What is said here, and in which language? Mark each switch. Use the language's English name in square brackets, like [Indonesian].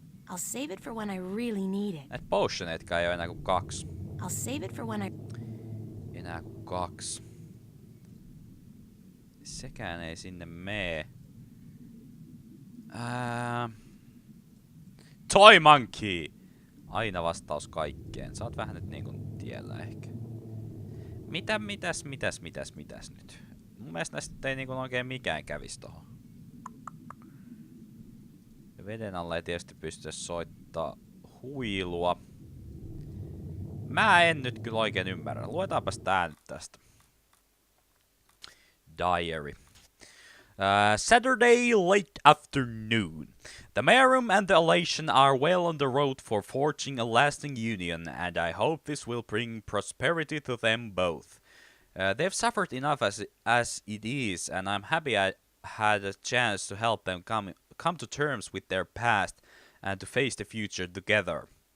[English] I'll save it for when I really need it. [Finnish] Näitä potioneitkaan ei oo enää kuin 2. [English] I'll save it for when I... [Finnish] Enää kuin 2. Sekään ei sinne mee. Toy Monkey! Aina vastaus kaikkeen. Sä oot vähän nyt niinku tiellä ehkä. Mitäs nyt? Mun mielestä näistä ei niinku oikein mikään kävis tohon. Veden alla ei tietysti pysty soittaa huilua. Mä en nyt kyllä oikein ymmärrä. Luetaanpas tää nyt tästä. [English] Diary. Saturday late afternoon. The Merum and the Elation are well on the road for forging a lasting union, and I hope this will bring prosperity to them both. They've suffered enough as it is, and I'm happy I had a chance to help them come to terms with their past and to face the future together.